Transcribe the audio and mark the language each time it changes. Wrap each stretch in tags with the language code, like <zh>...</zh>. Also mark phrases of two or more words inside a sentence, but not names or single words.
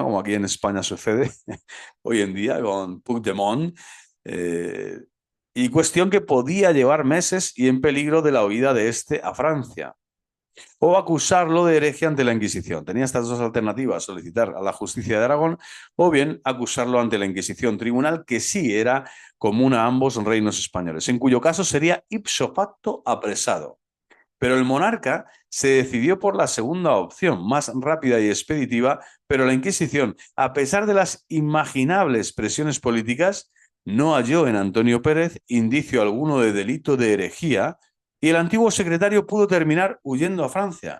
<es>Como aquí en España sucede hoy en día con Puigdemont, eh, y cuestión que podía llevar meses y en peligro de la huida de este a Francia, o acusarlo de herejía ante la Inquisición. Tenía estas dos alternativas: solicitar a la justicia de Aragón o bien acusarlo ante la Inquisición, tribunal que sí era común a ambos reinos españoles, en cuyo caso sería</es> <la>ipso facto</la> <es>apresado. Pero el monarca se decidió por la segunda opción, más rápida y expeditiva, pero la Inquisición, a pesar de las imaginables presiones políticas, no halló en Antonio Pérez indicio alguno de delito de herejía y el antiguo secretario pudo terminar huyendo a Francia.</es>